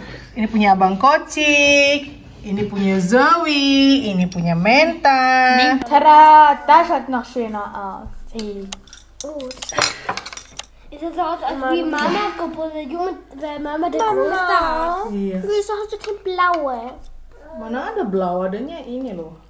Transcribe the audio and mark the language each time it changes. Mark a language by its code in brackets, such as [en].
[ms] Ini punya Abang Kocik, ini punya Zoe, ini punya Menta. [de] Tada, das schaut noch schöner aus. Gut. Ist das so aus, als wie Mama geboren, Junge, weil Mama der Größte hat? [ms] Iya. [de] Wieso hast du kein blaue? [ms] Mana ada blau, adanya ini loh.